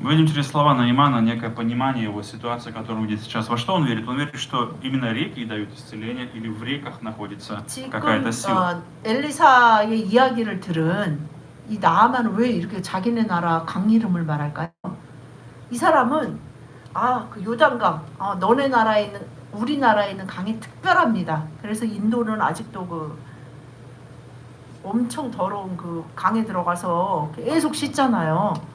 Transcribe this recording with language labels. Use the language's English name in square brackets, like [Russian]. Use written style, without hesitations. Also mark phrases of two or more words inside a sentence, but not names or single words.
[Russian] Мы видим через слова Наимана некое понимание его ситуации, которую он видит сейчас. Во что он верит? Он верит, что именно реки дают исцеление, или в реках находится [Korean] 지금 [Russian] какая-то сила. [Korean] 엘리사의 이야기를 들은 이 나아만은 왜 이렇게 자기네 나라 강 이름을 말할까요? 이 사람은 그 요단강, 너네 나라에 있는 우리나라에 있는 강이 특별합니다. 그래서 인도는 아직도 그 엄청 더러운 그 강에 들어가서 계속 씻잖아요.